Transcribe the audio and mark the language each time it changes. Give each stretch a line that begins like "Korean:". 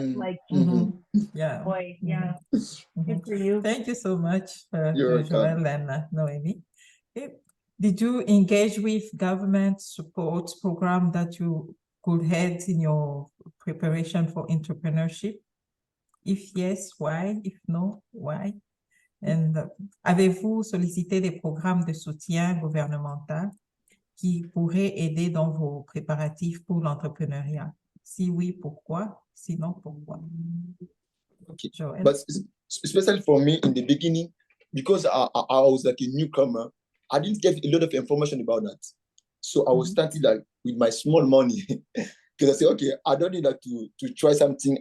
English: Like boy, good for you. Thank you so much, You're Joël and Noemie. Did you engage with government support program that you could have in your preparation for entrepreneurship? If yes, why? If no, why?
French: And avez-vous sollicité des programmes de soutien gouvernemental qui pourraient aider dans vos préparatifs pour l'entrepreneuriat? Si oui, pourquoi? Sinon, pourquoi?
English: Okay. But especially for me in the beginning, because I was like a newcomer, I didn't get a lot of information about that. So I was starting like with my small money because I said, okay, I don't need like to try something.